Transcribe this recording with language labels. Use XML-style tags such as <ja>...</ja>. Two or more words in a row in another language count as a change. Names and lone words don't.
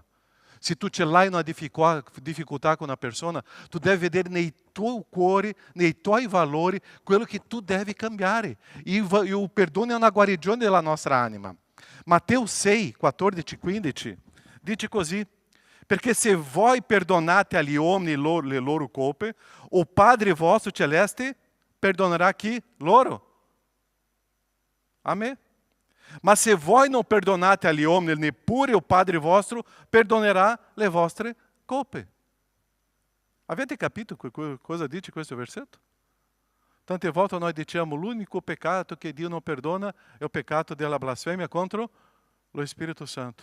<it>Se tu ce l'hai una difficoltà con una persona, tu devi vedere nei tuoi cuori, nei tuoi valori, quello che tu devi cambiare. E il perdono è una guarigione della nostra anima. Matteo 6, 14, 15, dice così: perché se voi perdonate agli uomini le loro colpe, o Padre vostro celeste perdonerà chi? Loro. Amém? Mas se voi non perdonate agli uomini, neppure il Padre vostro perdonerà le vostre colpe. Avete capito cosa dice questo versetto? Tante volte noi diciamo l'unico peccato che Dio non perdona è il peccato della blasfemia contro lo Spirito Santo.</it>